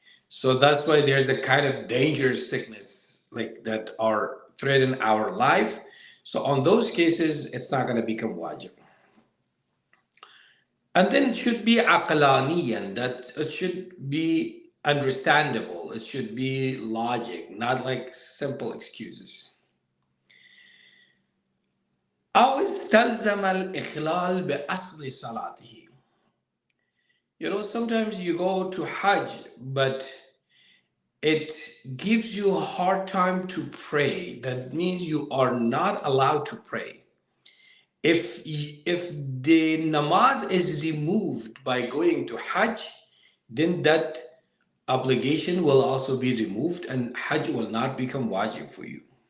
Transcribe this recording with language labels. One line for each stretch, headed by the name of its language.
English: So that's why there's a kind of dangerous sickness like that are threatening our life. So on those cases, it's not gonna become wajib. And then it should be aqlaniyan, that it should be understandable. It should be logic, not like simple excuses.
Arabic: أو استلزم الإخلال بأصل صلاته.
English: You know, sometimes you go to Hajj, but it gives you a hard time to pray. That means you are not allowed to pray. If the namaz is removed by going to Hajj, then that obligation will also be removed and Hajj will not become wajib for you.